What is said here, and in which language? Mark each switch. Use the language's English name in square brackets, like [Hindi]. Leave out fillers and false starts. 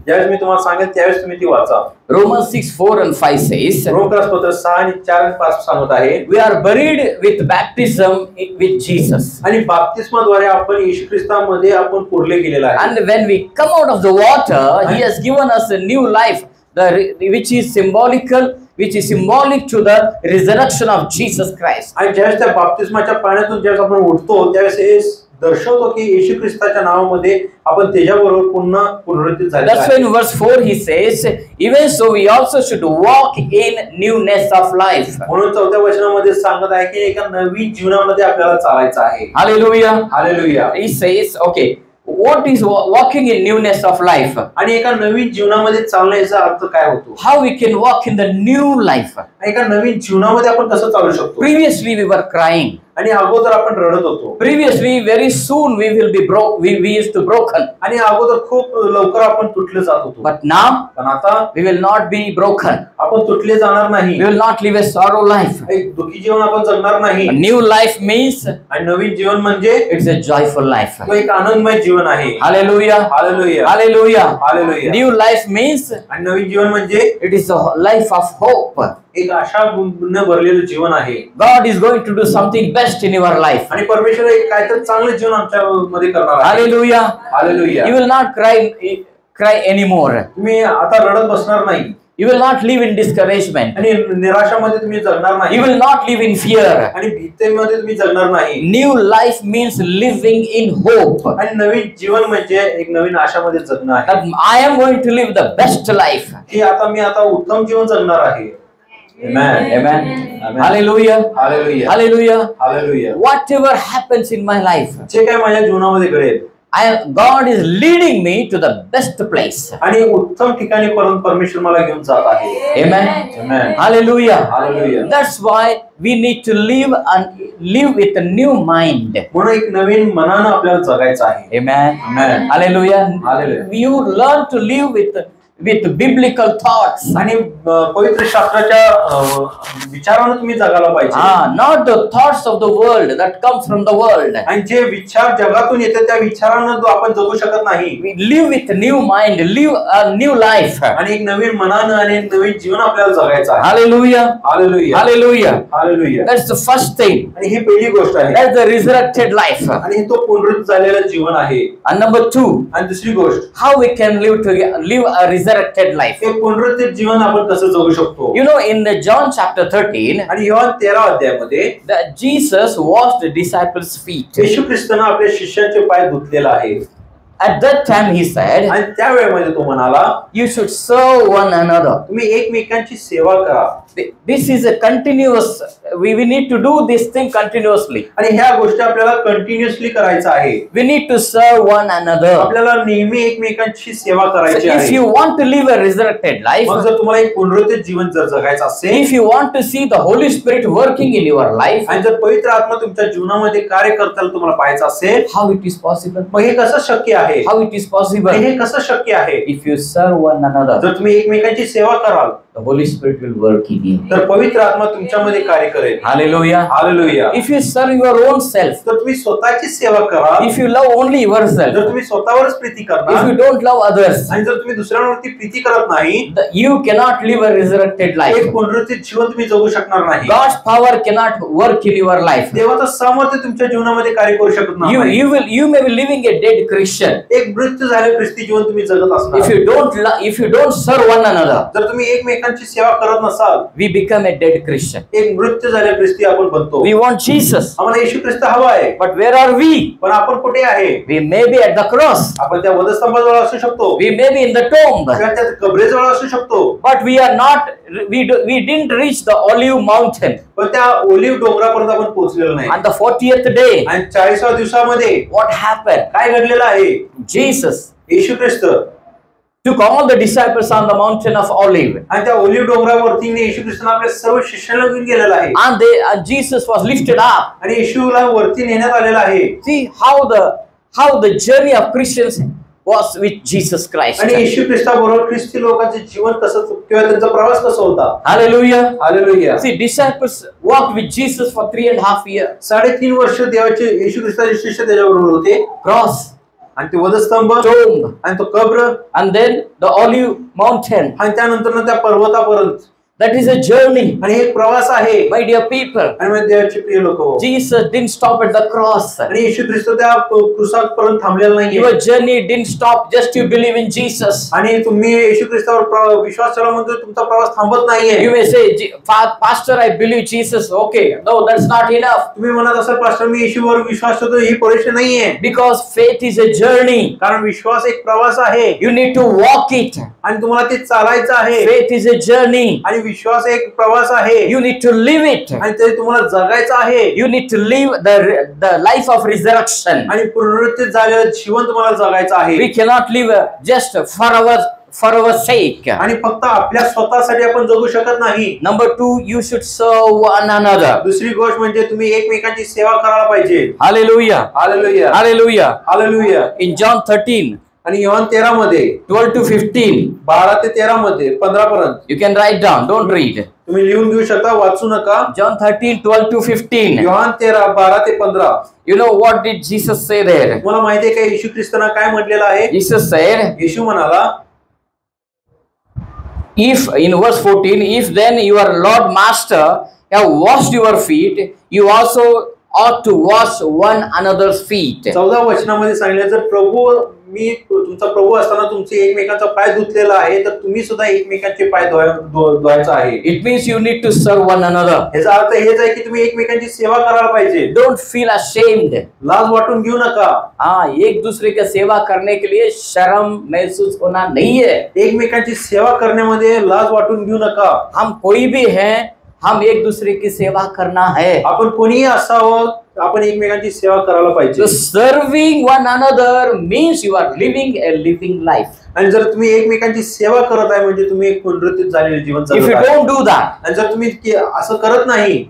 [Marathi] ज्यावेळेस मी तुम्हाला सांगेन त्यावेळेस तुम्ही ती वाचा. [English] Romans 6 4 and 5 says. [Marathi] रोमकरास पत्र 6 आणि 4 आणि 5 सांगत आहे. [English] We are buried with baptism with Jesus. [Marathi] आणि बाप्तिस्माद्वारे आपण येशू ख्रिस्तामध्ये आपण पुरले गेलेला आहे. [English] And when we come out of the water, He has given us a new life, which is symbolic to the resurrection of Jesus Christ. [Marathi] आणि ज्यावेळेस त्या बाप्तिस्माच्या पाण्यातून ज्यावेळेस आपण उठतो त्यावेळेस हे दर्शवतो की येशू ख्रिस्ताच्या नावामध्ये आपण त्याच्याबरोबर पुन्हा पुनरुत्थित झाले [English] That's why in verse 4 he says, even so we also should walk in newness of life. [Marathi] म्हणून 4थ्या वचनामध्ये सांगत आहे की एका नवीन जीवनामध्ये आपल्याला चालायचं आहे. [English] Hallelujah. [Marathi] Hallelujah. [English] He says, okay, what is walking in newness of life? [Marathi] आणि एका नवीन जीवनामध्ये चालण्याचा अर्थ काय होतो? [English] How we can walk in the new life? [Marathi] एका नवीन जीवनामध्ये आपण कसं चालू शकतो? [English] Previously we were crying. [Marathi] आणि अगोदर आपण रडत होतो. [English] Previously, very soon we will be we used to broken. [Marathi] आणि अगोदर खूप लवकर आपण तुटले जात होतो. [English] But now, [Marathi] पण आता [English] we will not be broken. [Marathi] आपण तुटले जाणार नाही. [English] We will not live a sorrow life. [Marathi] एक दुःखी जीवन आपण जगणार नाही. [English] A new life means [Marathi] आणि नवीन जीवन म्हणजे [English] it's a joyful life. [Marathi] तो एक आनंदमय जीवन आहे. [English] Hallelujah. [Marathi] Hallelujah. [English] Hallelujah. [Marathi] Hallelujah. [English] New life means [Marathi] आणि नवीन जीवन म्हणजे [English] it is a life of hope. [Marathi] एक आशाने भरलेलं जीवन आहे. [English] God is going to do something best in your life. [Marathi] आणि परमेश्वर एक काहीतरी चांगलं जीवन आमच्या मध्ये करणार आहे. [English] Hallelujah. [Marathi] Hallelujah. [English] You will not cry anymore. [Marathi] तुम्ही आता रडत बसणार नाही. [English] You will not live in discouragement. [Marathi] आणि निराशामध्ये तुम्ही जगणार नाही. [English] You will not live in fear. [Marathi] आणि भीतीमध्ये तुम्ही जगणार नाही. [English] New life means living in hope. [Marathi] आणि नवीन जीवन म्हणजे एक नवीन आशामध्ये जगणं आहे. [English] That I am going to live the best life. [Marathi] की मी आता उत्तम जीवन जगणार आहे. [English] Amen. Amen. Amen. Hallelujah. Hallelujah. Hallelujah. Hallelujah. Whatever happens in my life, [Marathi] जे काय माझ्या जीवनामध्ये घडेल, [English] God is leading me to the best place. [Marathi] आणि उत्तम ठिकाणी परमेश्वर मला घेऊन जात आहे. [English] Amen. Amen. Hallelujah. Hallelujah. That's why we need to live with a new mind. [Marathi] म्हणून एक नवीन मनानं आपल्याला जगायचं आहे. [English] Amen. Amen. Hallelujah. Hallelujah. You learn to live with biblical thoughts. [Marathi] आणि पवित्र शास्त्राच्या विचारानं तुम्ही जगायला पाहिजे. [English] Not the thoughts of the world that comes from the world. [Marathi] आणि जे विचार जगातून येतात त्या विचारानं आपण जगू शकत नाही. [English] We live with a new mind, live a new life. [Marathi] आणि एक नवीन मनानं आणि एक नवीन जीवन आपल्याला जगायचं आहे. [English] Hallelujah. Hallelujah. Hallelujah. Hallelujah. That's the first thing. [Marathi] आणि ही पहिली गोष्ट आहे. [English] That's the resurrected life. [Marathi] आणि तो पुनरुत्थित झालेलं जीवन आहे. [English] And number 2, [Marathi] आणि दुसरी गोष्ट, [English] how we can live a resurrected life. [Marathi] एक पुनरुत्थित जीवन आपण कसं जगू शकतो? [English] You know, in the John chapter 13, [Marathi] आणि Yohan 13 अध्यायामध्ये [English] Jesus washed the disciples' feet. [Marathi] येशू ख्रिस्ताने आपल्या शिष्यांचे पाय धुतलेला आहे. [English] At that time he said, [Marathi] आणि त्या वेळेमध्ये तो म्हणाला, [English] you should serve one another. [Marathi] तुम्ही एकमेकांची सेवा करा. [English] This is a continuous, we need to do this thing continuously. [Marathi] आणि ह्या गोष्टी आपल्याला कंटिन्युअसली करायचं आहे. [English] We need to serve one another. [Marathi] आपल्याला नेहमी एकमेकांची सेवा करायची [English] So [Marathi] आहे. [English] if you want to live a resurrected life, [Marathi] मग जर तुम्हाला एक पुनरुत्थित जीवन जर जगायचं असेल, [English] if you want to see the Holy Spirit working in your life, [Marathi] आणि जर पवित्र आत्मा तुमच्या जीवनामध्ये कार्य करताना तुम्हाला पाहायचं असेल, [English] how it is possible? [Marathi] मग हे कसं शक्य आहे? आहे? [English] How it is [Marathi] आणि [English] possible? [Marathi] हे कसं शक्य आहे? [English] If you serve one another, [Marathi] जर तुम्ही एकमेकांची सेवा कराल [English] the Holy Spirit will work in you. [Marathi] तर पवित्र आत्मा तुमच्यामध्ये कार्य करेल. [English] Hallelujah. [Marathi] Hallelujah. [English] If you serve your own self, [Marathi] तर तुम्ही स्वतःची सेवा कराल, [English] if you love only yourself, [Marathi] जर तुम्ही स्वतःवरच प्रीती [English] if [Marathi] करणार [English] you don't love others, [Marathi] आणि जर तुम्ही दुसऱ्यांवरती प्रीती करत नाही, [English] you cannot live a resurrected life. [Marathi] एक पुनरुत्थित जीवन तुम्ही जगू शकणार नाही. [English] God's power cannot work in your life. [Marathi] देवाचं सामर्थ्य तुमच्या जीवनामध्ये कार्य करू शकत नाही. [English] You may be living a dead Christian. [Marathi] एक मृत्यू झालेले ख्रिस्ती जीवन तुम्ही जगत असणार. [English] If you don't serve one another, [Marathi] जर तुम्ही एकमेकांची सेवा करत नसाल, [English] we become a dead Christian. [Marathi] एक मृत्यू झालेले ख्रिस्ती आपण बनतो. [English] We want Jesus, [Marathi] आम्हाला येशू ख्रिस्त हवा आहे, [English] but where are we? [Marathi] पण आपण कुठे आहे? [English] We may be at the cross. [Marathi] आपण त्या वधस्तंभाजवळ असू शकतो, [English] We may be in the tomb, [Marathi] किंवा त्या कबरेजवळ असू शकतो, [English] but we are not. We didn't reach the olive mountain. [Marathi] पण त्या ओलिव्ह डोंगरापर्यंत आपण पोहोचलेलो नाही. [English] On the 40th day, [Marathi] आणि 40व्या दिवसामध्ये [English] what happened? [Marathi] काय घडलेलं आहे? [English] Jesus [Marathi] Yeshu Christ [English] took all the disciples on the mountain of Olive, [Marathi] आणि त्या ओलिव्ह डोंगरावरती येशू ख्रिस्ताने आपल्या सर्व शिष्यांना घेऊन गेलेला आहे [English] and Jesus was lifted up. [Marathi] आणि येशूला वरती नेण्यात आलेला आहे. [English] See how the journey of Christians was with Jesus Christ. [Marathi] आणि येशू ख्रिस्ताबरोबर ख्रिस्ती लोकांचे जीवन कसं किंवा त्यांचा प्रवास कसा होता? [English] Hallelujah. [Marathi] Hallelujah. [English] See, disciples walked with Jesus for 3.5 years. [Marathi] 3.5 वर्ष देवाचे येशू ख्रिस्ताचे शिष्य त्याच्याबरोबर होते. [English] Cross, [Marathi] आणि ते वधस्तंभ [English] tomb, [Marathi] आणि तो कब्र [English] and then the olive mountain. [Marathi] आणि त्यानंतर त्या पर्वतापर्यंत. [English] That is a journey. [Marathi] आणि एक प्रवास आहे. [English] My dear people, [Marathi] आणि मग देवाचे प्रिय लोक हो, [English] Jesus didn't stop at the cross. [Marathi] आणि येशू ख्रिस्त त्या क्रुसापर्यंत थांबलेला नाहीये. [English] Your journey didn't stop just to believe in Jesus. [Marathi] आणि तुम्ही येशू ख्रिस्तावर विश्वास ठेवला म्हणजे तुमचा प्रवास थांबत नाहीये. [English] You may say, Pastor, I believe Jesus. Okay, no, that's not enough. [Marathi] तुम्ही म्हणत असाल पास्टर मी येशूवर विश्वास ठेवतो, ही पुरेशी नाहीये. [English] Because faith is a journey. [Marathi] कारण विश्वास एक प्रवास आहे. [English] You need to walk it. [Marathi] आणि तुम्हाला ते चालायचं आहे. [English] Faith is a journey. [Marathi] आणि विश्वास एक प्रवास आहे. [English] You need to live it. [Marathi] आणि ते तुम्हाला जगायचं आहे. [English] You need to live the life of resurrection. [Marathi] आणि पुनरुत्थित झालेलं जीवन तुम्हाला जगायचं आहे. [English] We cannot live just for our sake. [Marathi] आणि फक्त आपल्या स्वतःसाठी आपण जगू शकत नाही. [English] Number 2, you should serve one another. [Marathi] दुसरी गोष्ट म्हणजे तुम्ही एकमेकांची सेवा करायला पाहिजे. [English] Hallelujah. [Marathi] Hallelujah. [English] Hallelujah. [Marathi] Hallelujah. [English] In John 13, [Marathi] आणि योहान 13 मध्ये [English] 12 to 15, [Marathi] 12 ते 13 मध्ये 15 पर्यंत [English] you can write down, don't read. [Marathi] तुम्ही लिहून घेऊ शकता, वाचू नका. [English] John 13, 12 to 15. [Marathi] योहान 13 12 ते 15. [English] You know what did Jesus say there? [Marathi] तुम्हाला माहिती आहे का येशू ख्रिस्ताने काय म्हटलेलं आहे? [English] Jesus said, [Marathi] येशू म्हणाला, [English] if in verse 14, if then your Lord Master have washed your feet, you also ought to wash one another's feet. [Marathi] 14 वचनामध्ये सांगितलं, जर प्रभू मी तुमचा प्रभू असताना तुमचे एकमेकांचा पाय धुतलेला आहे तर तुम्ही सुद्धा एकमेकांचे पाय धुवायचा आहे. [English] It means you need to serve one another. [Marathi] याचा अर्थ हेच आहे की तुम्ही एकमेकांची सेवा करायला पाहिजे. [English] Don't feel ashamed. [Marathi] लाज वाटून घेऊ नका. [Hindi] हाँ, एक दूसरे की सेवा करने के लिए शर्म महसूस होना नहीं है. [Marathi] एकमेकांची सेवा करण्यामध्ये लाज वाटून घेऊ नका. [Hindi] हम कोई भी हैं, हम एक दूसरे की सेवा करना है. [Marathi] आपण कोणीही असावं, आपण एकमेकांची सेवा करायला पाहिजे. [English] So serving one another means you are living a living life. [Marathi] आणि जर तुम्ही एकमेकांची सेवा करत आहे म्हणजे तुम्ही एक पुनरुत्थित झालेले जीवन [English] If [Marathi] जगत [English] you [Marathi] आहे. [English] don't do that, [Marathi] आणि जर तुम्ही असं करत नाही,